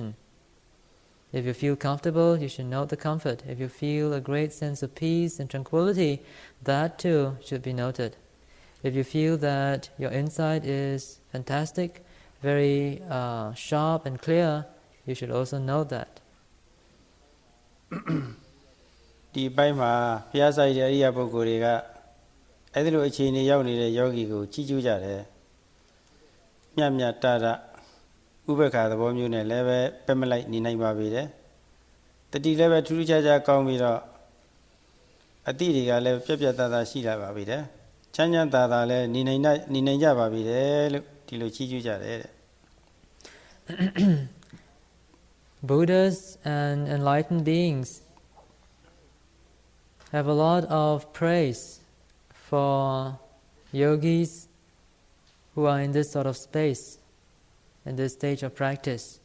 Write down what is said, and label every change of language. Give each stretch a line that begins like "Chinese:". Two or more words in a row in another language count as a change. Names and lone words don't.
English: If you feel comfortable, you should note the comfort. If you feel a great sense of peace and tranquility, that too should be noted. If you feel that your insight is fantastic, very sharp and clear, you should also note that.
Burmese: ဒီပိုင်းမှာဘုရားစာရည်အရိယာပုဂ္ဂိုလ်တွေကအဲ့ဒီလိုအခြေအနေရောက်နေတဲ့ယောဂီကိုကြီးကျူးကြတယ်မြတ်မြတ်တတဥပ္ပခါသဘောမျိုးနဲ့လည်းပဲပဲမလိုက်နေနိုင်ပါပေတယ်တတိလည်းပဲထူးထူးခြားခြားကောင်းပြီးတော့အတိတွေကလည်းပြက်ပြက်သားသားရှိလာပါပြီတဲ့ချမ်းချမ်းသာသာလည်းနေနိုင်ကြပါပြီတဲ့လို့ဒီလိုကြီးကျူးကြတယ်တဲ့
English: Buddhas and enlightened beings have a lot of praise for yogis who are in this sort of space, in this stage of practice.